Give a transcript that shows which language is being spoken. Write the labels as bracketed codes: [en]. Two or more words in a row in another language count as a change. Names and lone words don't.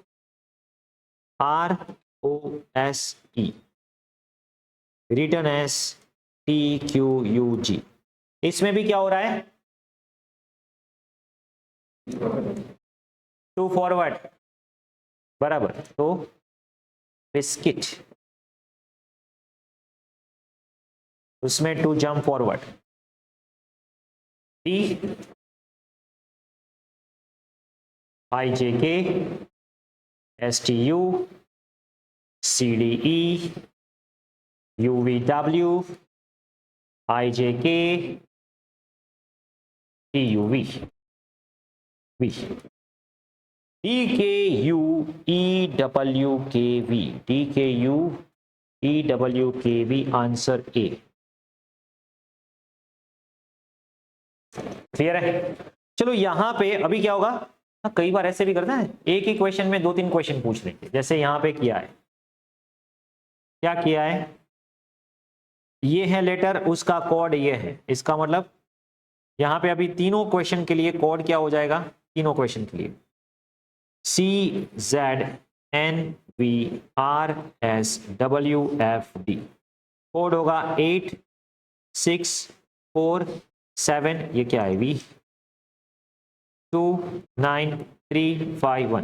[hi] ROSE, रिटर्न एस TQUG, इसमें भी क्या हो रहा है? [en] two forward, [hi] बराबर, तो बिस्किट, उसमें [en] two jump forward, T IJK STU CDE UVW IJK TUV V DKU EWKV, DKU EWKV, answer A. [hi] क्लियर है? चलो यहां पे अभी क्या होगा, कई बार ऐसे भी करता है, एक ही क्वेश्चन में 2-3 क्वेश्चन पूछ लेंगे। जैसे यहां पे किया है, क्या किया है, ये है लेटर, उसका कोड ये है, इसका मतलब यहां पे अभी तीनों क्वेश्चन के लिए कोड क्या हो जाएगा, तीनों क्वेश्चन के लिए CZNVRSWFD, कोड होगा 86447, ये क्या है, V 29351।